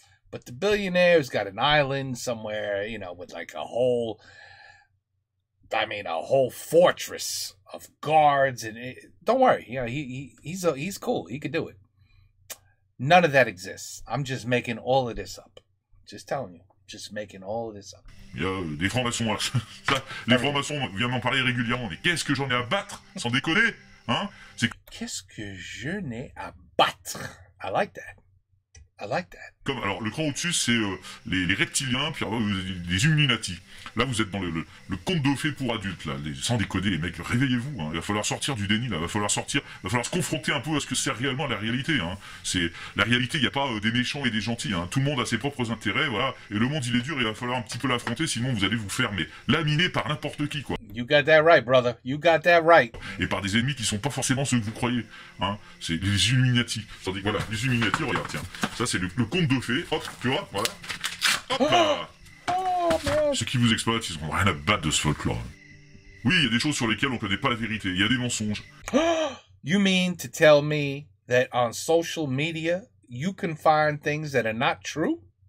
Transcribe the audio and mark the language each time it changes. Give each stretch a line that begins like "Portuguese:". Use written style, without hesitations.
English: But the billionaire's got an island somewhere, with like a whole fortress of guards. And don't worry, he's cool. He could do it. None of that exists. I'm just making all of this up. Just telling you. Just making all of this up.
French: Il y a des francs-maçons, là. Ça, les francs-maçons viennent m'en parler régulièrement. Mais qu'est-ce que j'en ai à battre? Sans déconner, hein? Qu'est-ce que je n'ai à battre?
English: I like that.
French: Comme, alors, le cran au-dessus, c'est les reptiliens, puis alors, les Illuminati. Là, vous êtes dans le conte de fées pour adultes, là. Sans déconner, les mecs, réveillez-vous, hein. Il va falloir sortir du déni, là. Il va falloir se confronter un peu à ce que c'est réellement la réalité, hein. C'est, la réalité, il n'y a pas des méchants et des gentils, hein. Tout le monde a ses propres intérêts, voilà. Et le monde, il est dur, il va falloir un petit peu l'affronter, sinon vous allez vous faire, laminer par n'importe qui, quoi.
English: You got that right, brother. You got that right.
French: Et par des ennemis qui sont pas forcément ceux que vous croyez, hein. C'est les Illuminati. Tandis que, voilà, les Illuminati, regarde, tiens. Ça, c'est le conte de fées. Hop, tu vois, voilà. Hop là. Ceux qui vous exploitent, ils ont rien à battre de ce folklore. Oui, il y a des choses sur lesquelles on connaît pas la vérité. Il y a des mensonges.
English: You mean to tell me that on social media, you can find things that are not true?